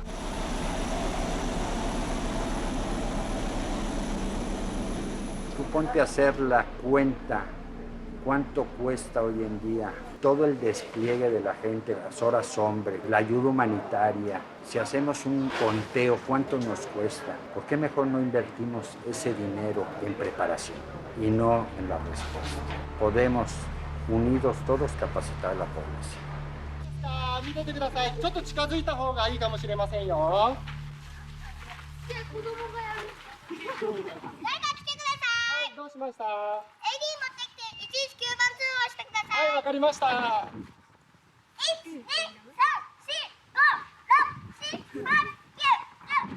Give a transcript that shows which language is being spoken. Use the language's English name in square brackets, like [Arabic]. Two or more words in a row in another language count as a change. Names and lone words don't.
[Spanish] Tú ponte a hacer la cuenta, cuánto cuesta hoy en día todo el despliegue de la gente, las horas hombre, la ayuda humanitaria. Si hacemos un conteo, ¿cuánto nos cuesta? ¿Por qué mejor no invertimos ese dinero en preparación y no en la respuesta? Podemos, unidos todos, capacitar a la población. [Japanese] 見ててください。ちょっと近づいた方がいいかもしれませんよ。子供がやる。誰か来てください。どうしました？ AD 持ってきて119番通報してください。はい、わかりました。 1、2、3、4、5、6、7、8、9、10。